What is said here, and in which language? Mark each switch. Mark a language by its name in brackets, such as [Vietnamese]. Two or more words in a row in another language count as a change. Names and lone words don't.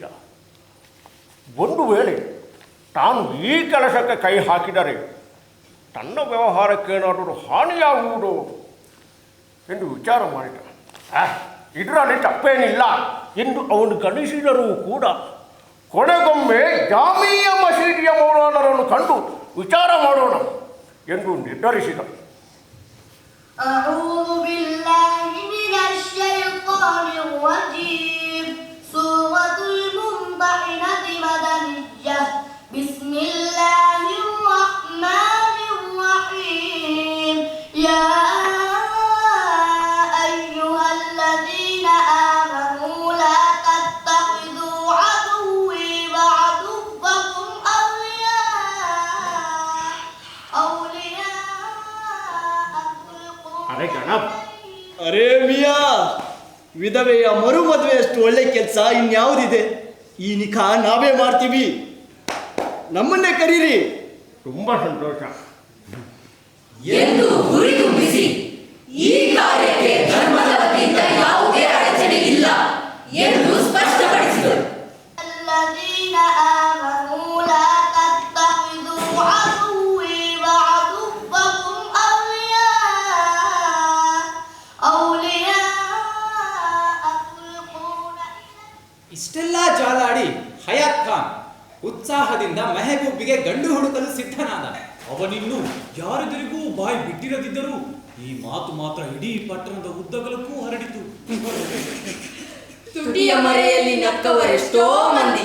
[Kannada] ಒಂದು ವೇಳೆ ತಾನು ಈ ಕೆಲಸಕ್ಕೆ ಕೈ ಹಾಕಿದರೆ ತನ್ನ ವ್ಯವಹಾರಕ್ಕೇನಾದರೂ ಹಾನಿಯಾಗುವುದು ಎಂದು ವಿಚಾರ ಮಾಡಿದ. ಇದರಲ್ಲಿ ತಪ್ಪೇನಿಲ್ಲ ಎಂದು ಅವನು ಗಣಿಸಿದರೂ ಕೂಡ ಕೊನೆಗೊಮ್ಮೆ ಜಾಮಿಯಾ ಮಸೀದಿಯ ಮೌಲಾನರನ್ನು ಕಂಡು ವಿಚಾರ ಮಾಡೋಣ ಎಂದು ನಿರ್ಧರಿಸಿದ. [Arabic] أعوذ بالله من الشيطان الرجيم. سورة الممتحنة مدنية. بسم الله الرحمن الرحيم. يا أيها الذين آمنوا لا تتخذوا عدوي وعدوكم أولياء [Hindi] अरे गणप, अरे मिया [Kannada] ವಿಧವೆಯ ಮರು ಮದುವೆಯಷ್ಟು ಒಳ್ಳೆ ಕೆಲಸ ಇನ್ಯಾವುದಿದೆ? ಈ ನಿಖಾ ನಾವೇ ಮಾಡ್ತೀವಿ, ನಮ್ಮನ್ನೇ ಕರೀರಿ. ತುಂಬಾ ಸಂತೋಷ ಎಂದು ಗುರಿ ತುಂಬಿಸಿ ಈ ಕಾರ್ಯಕ್ಕೆ ಧರ್ಮದ ವತಿಯಿಂದ ಯಾವುದೇ ಅಡಚಣೆ ಇಲ್ಲ ಎಂದು ಸ್ಪಷ್ಟಪಡಿಸಿದರು. [Arabic] الذين آمنوا لا تتخذوا عدوي وعدوكم أولياء تلقون [Kannada] ಇಷ್ಟೆಲ್ಲ ಜಾಲಾಡಿ ಹಯಾತ್ ಖಾನ್ ಉತ್ಸಾಹದಿಂದ ಮೆಹಬೂಬಿಗೆ ಗಂಡು ಹುಡುಕಲು ಸಿದ್ಧನಾದ. ಅವನಿನ್ನು ಯಾರೆದುರಿಗೂ ಬಾಯಿ ಬಿಟ್ಟಿರದಿದ್ದರೂ ಈ ಮಾತು ಮಾತ್ರ ಇಡೀ ಪಟ್ಟಣದ ಉದ್ದಗಲಕ್ಕೂ ಹರಡಿತು. ತುಟಿಯ ಮರೆಯಲ್ಲಿ ನಕ್ಕವರೆಷ್ಟೋ ಮಂದಿ.